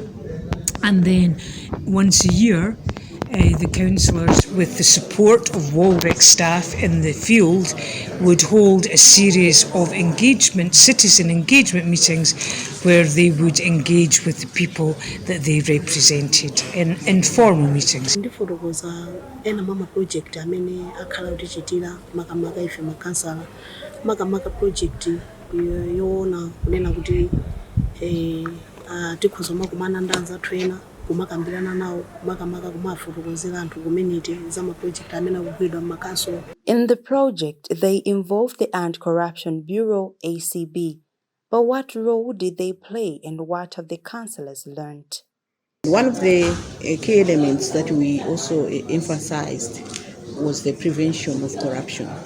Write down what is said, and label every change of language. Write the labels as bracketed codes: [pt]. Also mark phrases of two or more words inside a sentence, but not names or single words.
[en] And then once a year, the councillors, with the support of Warwick staff in the field, would hold a series of citizen engagement meetings, where they would engage with the people that they represented in informal meetings. [ny] Ndifotokoza ena mama project amene akhala kutichitira makamaka ife makansala makamaka project yoona kunena kuti tikhoza kumana ndanza trainer kumakambirana nawo makamaka kumafotokozera anthu community za ma project amene akugwidwa m'makanso. [en] In the project, they involved the Anti-Corruption Bureau (ACB). But what role did they play, and what have the councillors learned? One of the key elements that we also emphasized was the prevention of corruption.